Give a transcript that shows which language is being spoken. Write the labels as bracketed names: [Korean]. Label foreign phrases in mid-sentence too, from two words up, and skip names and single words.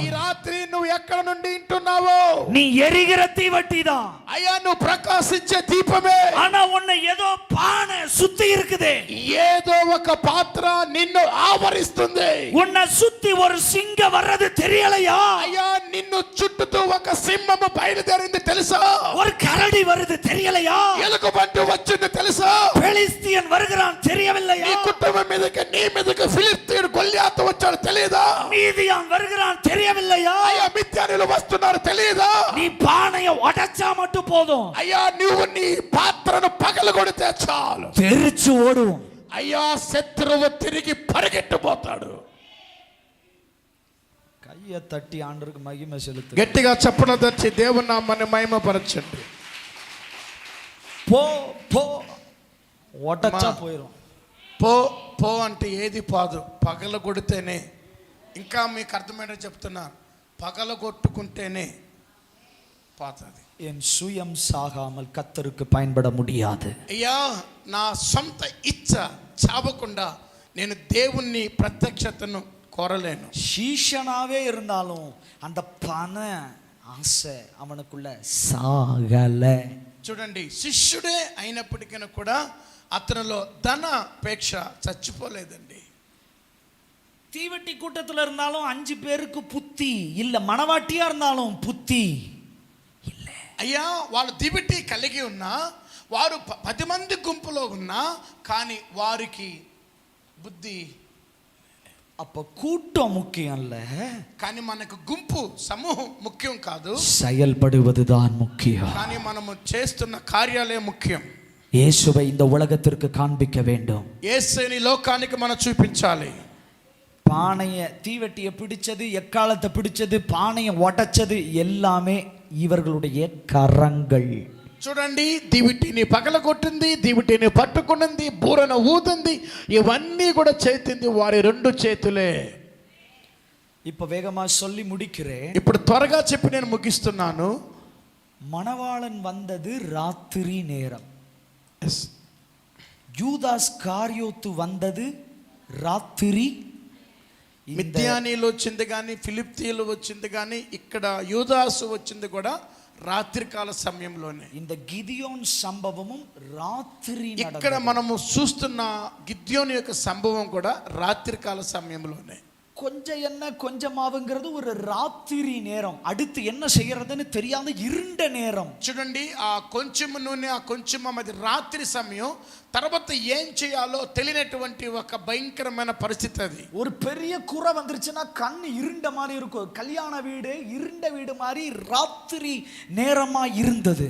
[Telugu] ఈ రాత్రి నువ్వు ఎక్కడ నుండి వింటున్నావో, [Tamil] நீ எரிகிற தீவட்டிதான். [Telugu] అయ్యా, నువ్వు ప్రకాశించే దీపమే. [Tamil] ஆனா உன்னை ஏதோ பானை சுத்தி இருக்குது, [Telugu] ఏదో ఒక పాత్ర నిన్ను ఆవరిస్తుంది. [Tamil] உன்னை சுத்தி ஒரு சிங்கம் வர்றது தெரியலையா? [Telugu] అయ్యా, నిన్ను చుట్టూ ఒక సింహము బయలుదేరింది తెలుసా? [Tamil] ஒரு கரடி வருது தெரியலையா? [Telugu] ఎలుగుబంటి వచ్చింది తెలుసా? [Tamil] பெலிஸ்தியன் வருகிறான் தெரியவில்லையா? [Telugu] నీ కుటుంబం మీదకి, నీ మీదకి ఫిలిస్తీయుడు గొల్లియాతు వచ్చాడు తెలియదా? [Tamil] மீதியான் வருகிறான் தெரியவில்லையா? [Telugu] అయ్యా, మిథ్యానులు వస్తున్నారు తెలియదా? [Tamil] நீ பானையை உடைச்சா மட்டும் போதும், [Telugu] అయ్యా, నువ్వు నీ పాత్రను పగలగొడితే చాలు, [Tamil] தெரிச்சு ஓடுவோம். [Telugu] అయ్యా, శత్రువు తిరిగి పరిగెట్టిపోతాడు. [Tamil] கையை தட்டி ஆண்டருக்கு மகிமை செலுத்து. [Telugu] గట్టిగా చప్పట్లు తెచ్చి దేవుని నామాన్ని మహిమపరచండి. [Tamil] போ போ, உடைச்சா போயிடும். [Telugu] పో పో అంటే ఏది పోదు, పగల కొడితేనే. ఇంకా మీకు అర్థమైనా చెప్తున్నారు, పగల కొట్టుకుంటేనే పోతుంది. [Tamil] என் சுயம் சாகாமல் கர்த்தருக்கு பயன்பட முடியாது. [Telugu] అయ్యా, నా సొంత ఇచ్చ చావకుండా నేను దేవుణ్ణి ప్రత్యక్షతను కోరలేను. [Tamil] சீஷனாவே இருந்தாலும் அந்த பண ஆசை அவனுக்குள்ள சாகல. [Telugu] చూడండి, శిష్యుడే అయినప్పటికీ కూడా అతనిలో ధన అపేక్ష చచ్చిపోలేదండి. [Tamil] தீவட்டி கூட்டத்தில் இருந்தாலும் 5 பேருக்கு புத்தி இல்ல, மனவாட்டியா இருந்தாலும் புத்தி இல்ல. [Telugu] అయ్యా, వాళ్ళు దివిటి కలిగి ఉన్నా, వారు 10 మంది గుంపులో ఉన్నా కానీ వారికి బుద్ధి. [Tamil] அப்ப கூட்டம் முக்கியம் இல்ல, [Telugu] కానీ మనకు గుంపు సమూహం ముఖ్యం కాదు, [Tamil] செயல்படுவதுதான் முக்கியம். [Telugu] కానీ మనము చేస్తున్న కార్యాలే ముఖ్యం. [Tamil] இயேசுவை இந்த உலகத்திற்கு காண்பிக்க வேண்டும். [Telugu] యేసుని లోకానికి మనం చూపించాలి. [Tamil] பானைய தீவெட்டியை பிடிச்சது, எக்காலத்தை பிடிச்சது, பானையை உடைச்சது எல்லாமே இவர்களுடைய கரங்கள். [Telugu] చూడండి, దివిటిని పగలగొట్టింది, దివిటిని పట్టుకున్నది, బూరను ఊదింది, ఇవన్నీ కూడా చేతింది వారి 2 చేతులే. [Tamil] இப்ப வேகமா சொல்லி முடிக்கிறேன். [Telugu] ఇప్పుడు త్వరగా చెప్పి నేను ముగిస్తున్నాను. [Tamil] மணவாளன் வந்தது ராத்திரி நேரம். யூதாஸ் காரியோத்து வந்தது రాత్రి. [Telugu] మిద్యానీలు వచ్చింది కానీ, ఫిలిప్తీయులు వచ్చింది కానీ, ఇక్కడ యూదాసు వచ్చింది కూడా రాత్రికాల సమయంలోనే. [Tamil] இந்த கிதியோன் சம்பவமும் ராத்திரி. [Telugu] ఇక్కడ మనము చూస్తున్న గిద్యోను యొక్క సంభవం కూడా రాత్రికాల సమయంలోనే. [Tamil] கொஞ்சம் என்ன கொஞ்சமாவுங்கிறது ஒரு ராத்திரி நேரம். அடுத்து என்ன செய்யறதுன்னு தெரியாத இருண்ட நேரம். [Telugu] చూడండి, ఆ కొంచెం నూనె, ఆ కొంచెం అది రాత్రి సమయం. తర్వాత ఏం చేయాలో తెలియనటువంటి ఒక భయంకరమైన పరిస్థితి అది. [Tamil] ஒரு பெரிய குறை வந்துருச்சுன்னா கண் இருண்ட மாதிரி இருக்கும். கல்யாண வீடு இருண்ட வீடு மாதிரி ராத்திரி நேரமா இருந்தது.